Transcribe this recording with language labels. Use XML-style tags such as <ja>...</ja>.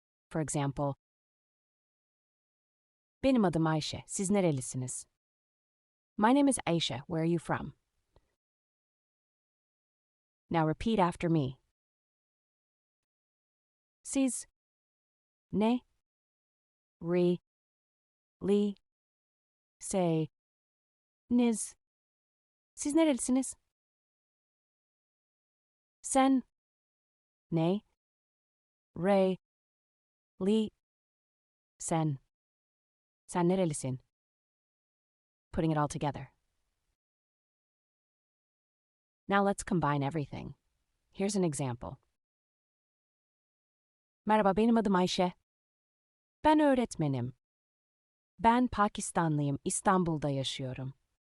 <en>For example,</en> <tr>benim adım Ayşe, siz nerelisiniz?</tr> <en>My name is Aisha, where are you from? Now repeat after me.</en> <tr>Siz ne re li say niz. Siz nerelisiniz? Sen ne re li sen. Sen nerelisin?</tr> <en>Putting it all together. Now let's combine everything. Here's an example.</en> <tr>Merhaba, benim adım Ayşe. Ben öğretmenim. Ben Pakistanlıyım, İstanbul'da yaşıyorum.</tr>